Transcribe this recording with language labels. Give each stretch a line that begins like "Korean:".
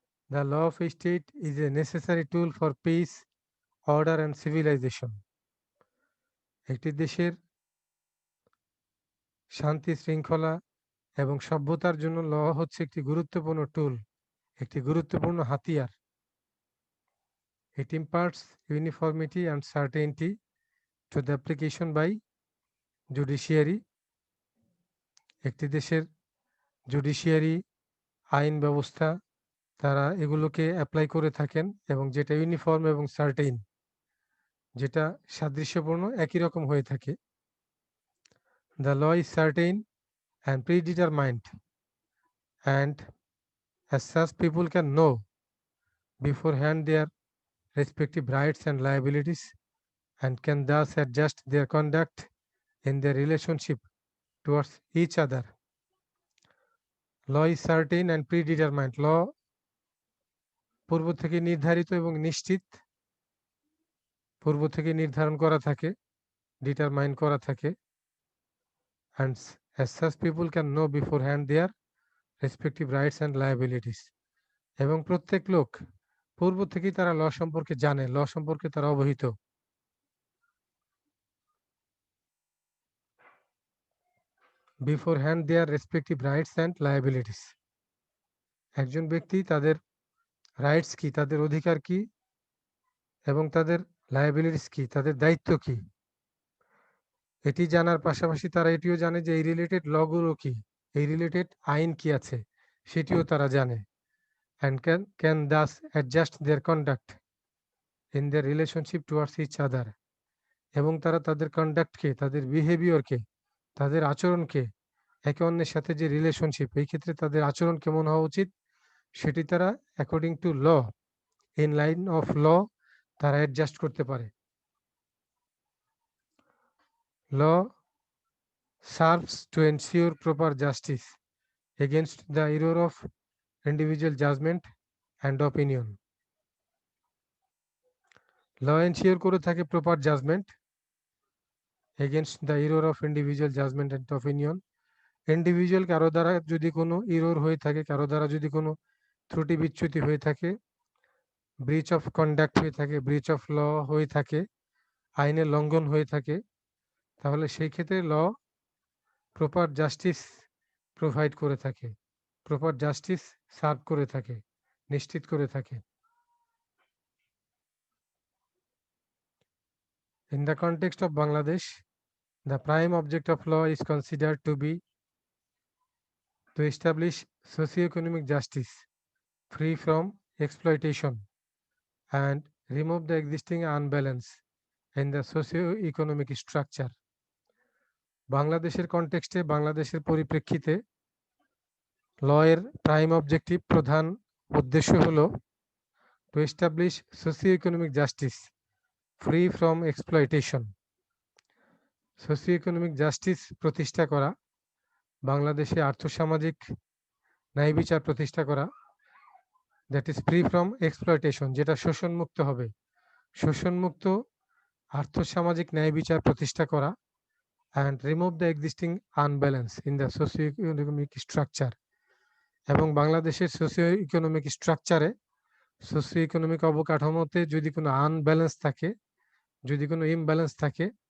English: The law of a state is a necessary tool for peace, order and civilization.
Bangla: একটি দেশের শান্তি, শৃঙ্খলা এবং সভ্যতার জন্য ল হচ্ছে একটি গুরুত্বপূর্ণ টুল, একটি গুরুত্বপূর্ণ হাতিয়ার।
English: It imparts uniformity and certainty to the application by judiciary.
Bangla: একটি দেশের জুডিশিয়ারি, আইন ব্যবস্থা, তারা এগুলোকে অ্যাপ্লাই করে থাকেন এবং যেটা ইউনিফর্ম এবং সার্টেইন, যেটা সাদৃশ্যপূর্ণ, একই রকম হয়ে থাকে।
English: The law is certain and predetermined, and as such people can know beforehand their respective rights and liabilities and can thus adjust their conduct in their relationship towards each other. Law is certain and predetermined.
Bangla: Law পূর্ব থেকে নির্ধারিত এবং নিশ্চিত, পূর্ব থেকে নির্ধারণ করা থাকে, determine করা থাকে।
English: And as such people can know beforehand their respective rights and liabilities.
Bangla: এবং প্রত্যেক লোক পূর্ব থেকেই তারা ল সম্পর্কে জানে, ল সম্পর্কে তারা অবহিত।
English: Beforehand their respective rights and liabilities.
Bangla: একজন ব্যক্তি তাদের রাইটস কি, তাদের অধিকার কি, এবং তাদের লায়াবিলিটিস কি, তাদের দায়িত্ব কি, এটি জানার পাশাপাশি তারা এটিও জানে যে এই রিলেটেড লগুলো কি, এই রিলেটেড আইন কি আছে, সেটিও তারা জানে।
English: and can thus adjust their conduct in their relationship towards each other.
Bangla: এবং তারা তাদের কন্ডাক্টকে, তাদের বিহেভিয়রকে, তাদের আচরণকে, একে অন্যের সাথে যে রিলেশনশিপ, এই ক্ষেত্রে তাদের আচরণ কেমন হওয়া উচিত, সেটি তারা
English: according to law, in line of law,
Bangla: তারা অ্যাডজাস্ট করতে পারে।
English: Law serves to ensure proper justice against the error of individual judgment and opinion. Law ensure
Bangla: করে থাকে
English: Proper judgment against the error of individual judgment and opinion.
Bangla: Individual কারো দ্বারা যদি কোনো error হয়ে থাকে, কারো দ্বারা যদি কোনো ত্রুটি বিচ্যুতি হয়ে থাকে, ব্রিচ অফ কন্ডাক্ট হয়ে থাকে, ব্রিচ অফ ল হয়ে থাকে, আইনের লঙ্ঘন হয়ে থাকে, তাহলে সেই ক্ষেত্রে ল প্রপার জাস্টিস প্রোভাইড করে থাকে, প্রপার জাস্টিস সার্ভ করে থাকে, নিশ্চিত করে থাকে।
English: In the context of Bangladesh, the prime object of law is considered to be to establish socio-economic justice free from exploitation and remove the existing unbalance in the socio-economic structure.
Bangla: বাংলাদেশের কনটেক্সটে, বাংলাদেশের পরিপ্রেক্ষিতে ল এর prime objective প্রধান উদ্দেশ্য হলো
English: To establish socio economic justice free from exploitation.
Bangla: Socio economic justice প্রতিষ্ঠা করা, বাংলাদেশে আর্থসামাজিক ন্যায় বিচার প্রতিষ্ঠা করা,
English: that is free from exploitation,
Bangla: যেটা শোষণমুক্ত হবে, শোষণমুক্ত আর্থসামাজিক ন্যায় বিচার প্রতিষ্ঠা করা,
English: and remove the existing unbalance in the socio-economic structure,
Bangla: এবং বাংলাদেশের সোশিও ইকোনমিক স্ট্রাকচারে, সোশিও ইকোনমিক অবকাঠামোতে যদি কোনো আনব্যালেন্স থাকে, যদি কোনো ইমব্যালেন্স থাকে,